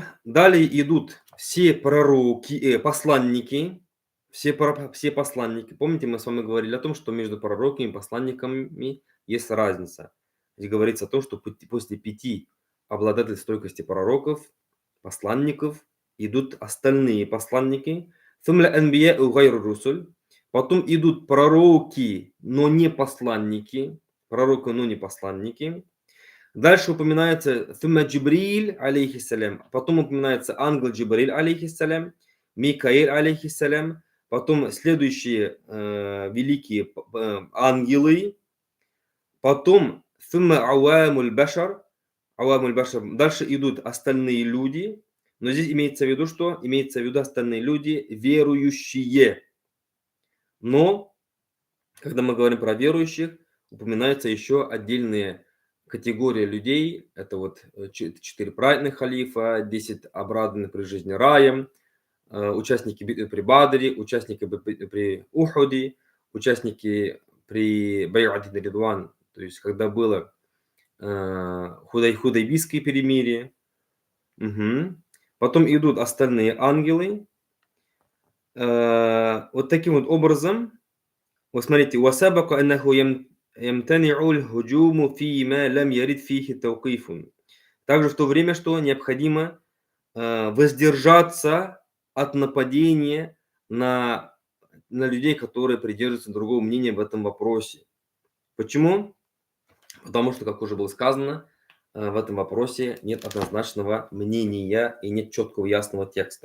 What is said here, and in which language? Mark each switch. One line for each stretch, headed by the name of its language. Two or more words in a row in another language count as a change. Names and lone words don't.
Russian: Далее идут все пророки, посланники, все посланники. Помните, мы с вами говорили о том, что между пророками и посланниками есть разница. Здесь говорится о том, что после 5 обладатель стойкости пророков, посланников, идут остальные посланники.
Arabic: ثم الأنبياء غير الرسل.
Russian: Потом идут пророки, но не посланники. Пророки, но не посланники. Дальше упоминается ثم Джибриль, алейхиссалям. Потом упоминается ангел Джибриль, алейхиссалям. Микаиль, алейхиссалям. Потом следующие великие ангелы.
Arabic: Потом ثم عوام البشر. عوام البشر.
Russian: Дальше идут остальные люди. Но здесь имеется в виду что? Имеется в виду остальные люди, верующие. Но, когда мы говорим про верующих, упоминаются еще отдельные категории людей. Это вот 4 праведных халифа, 10 обрадованных при жизни раем, участники битвы при Бадре, участники при Ухуде, участники при Бай'ат Ридван, то есть когда было худайбийское перемирие. Угу. Потом идут остальные ангелы. Вот таким вот образом, вот смотрите,
Arabic: وَسَبَقَ أَنَّهُ يَمْتَنِعُ الْهُجُومُ فِيمَا لَمْ يَرِدْ فِيهِ تَوْقِيفٌ.
Russian: Также в то время, что необходимо воздержаться от нападения на людей, которые придерживаются другого мнения в этом вопросе. Почему? Потому что, как уже было сказано, в этом вопросе нет однозначного мнения и нет четкого ясного текста.